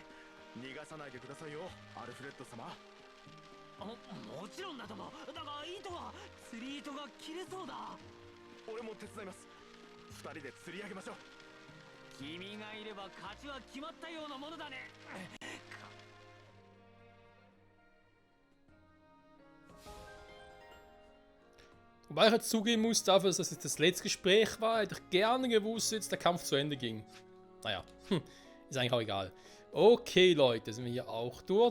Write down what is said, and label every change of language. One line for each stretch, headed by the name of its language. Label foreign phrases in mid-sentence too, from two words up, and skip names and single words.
Japanese: 逃がさないでくださいよ、アルフレッド様。もちろんだとも。だが糸は、釣り糸が切れそうだ。俺も手伝います。2人で釣り上げましょう。君がいれば勝ちは決まったようなものだね。
German: Wobei ich jetzt zugeben muss, dafür, dass es jetzt das letzte Gespräch war, hätte ich gerne gewusst, dass der Kampf zu Ende ging. Naja, ist eigentlich auch egal. Okay, Leute, sind wir hier auch durch.